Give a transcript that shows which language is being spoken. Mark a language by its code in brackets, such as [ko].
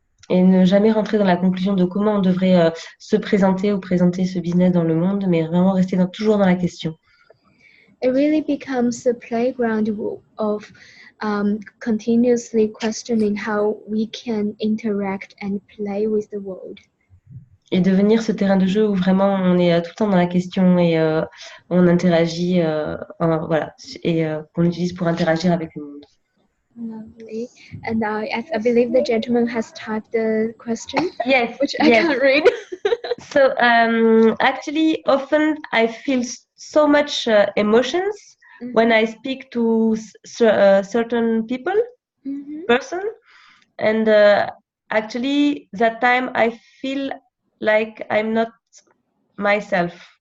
[fr] Et ne jamais rentrer dans la conclusion de comment on devrait se présenter ou présenter ce business dans le monde, mais vraiment rester toujours dans la question. [en] It really becomes a playground of continuously questioning how we can interact and play with the world. [fr] Et devenir ce terrain de jeu où vraiment on est tout le temps dans la question et on interagit, voilà, et qu'on utilise pour interagir avec le monde. [en] Lovely. And I believe the gentleman has typed the question, Yes, which I can't read. So actually, often I feel so much emotions when I speak to certain people, person, and actually that time I feel like I'm not myself.